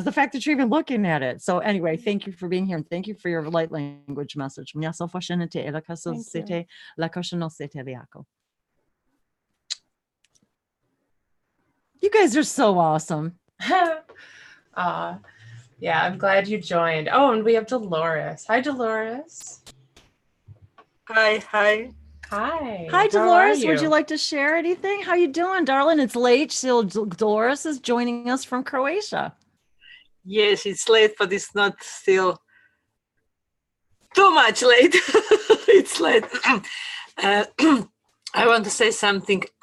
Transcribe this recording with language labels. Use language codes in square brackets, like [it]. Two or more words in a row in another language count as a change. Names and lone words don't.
[en] The fact that you're even looking at it. So anyway, thank you for being here, and thank you for your light language message. You guys are so awesome. Yeah, I'm glad you joined. Oh, and we have Dolores. Hi, Dolores. Hi. Hi. Hi, How are Dolores. Would you like to share anything? How you doing, darling? It's late. So Dolores is joining us from Croatia. Yes, it's late, but it's not still too much late. It's late. I want to say something.